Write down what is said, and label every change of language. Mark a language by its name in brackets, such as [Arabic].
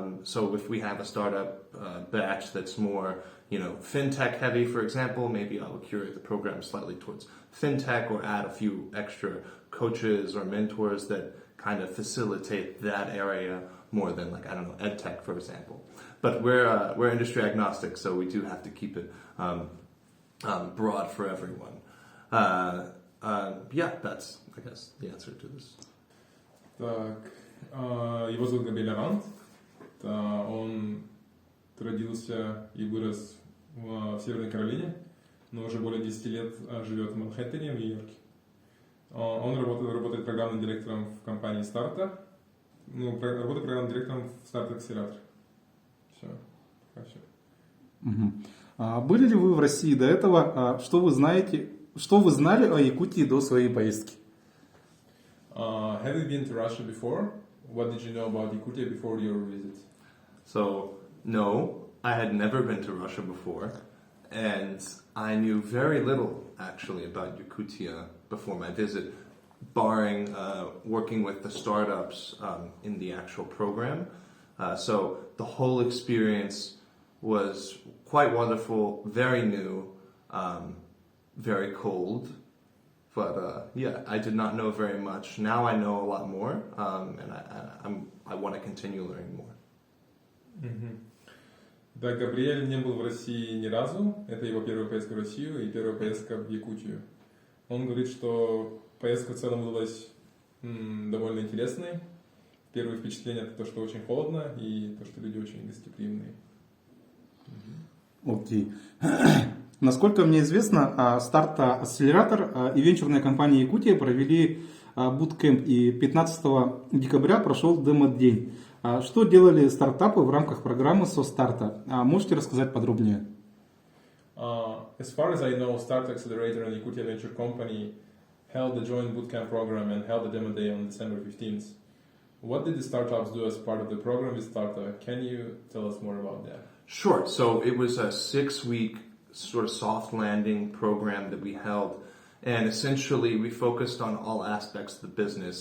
[English] So if we have a startup batch that's more, fintech heavy, for example, maybe I would curate the program slightly towards fintech or add a few extra coaches or mentors that kind of facilitate that area more than ed tech, for example. But we're industry agnostic, so we do have to keep it broad for everyone. That's, I guess, the answer to this. [Russian] Так, его зовут Гэбриэл Арант. Он родился и вырос в Северной Каролине, но уже более 10 лет живет в Манхэттене, в Нью-Йорке. Он работает программным директором в компании Starta. Работает программным директором в Starta Accelerator. Все. Были ли вы в России до этого? Что вы знали о Якутии до своей поездки? [English] Have you been to Russia before? What did you know about Yakutia before your visit? So, no, I had never been to Russia before, and I knew very little actually about Yakutia before my visit, barring working with the startups in the actual program. So the whole experience was quite wonderful, very new, very cold. But I did not know very much. Now I know a lot more, and I want to continue learning more. [Russian] Да, Габриэль не был в России ни разу. Это его первая поездка в Россию и первая поездка в Якутию. Он говорит, что поездка в целом выдалась довольно интересной. Первое впечатление — это то, что очень холодно, и то, что люди очень гостеприимные. Окей. Насколько мне известно, Starta Accelerator и венчурная компания Якутия провели Bootcamp, и 15 декабря прошел демо-день. Что делали стартапы в рамках программы со старта? Можете рассказать подробнее? [English] As far as I know, Starta Accelerator and Yakutia Venture Company held the joint bootcamp program and held a demo day on December 15th. What did the startups do as part of the program with Starta? Can you tell us more about that? Sure. So it was a 6-week sort of soft landing program that we held, and essentially we focused on all aspects of the business.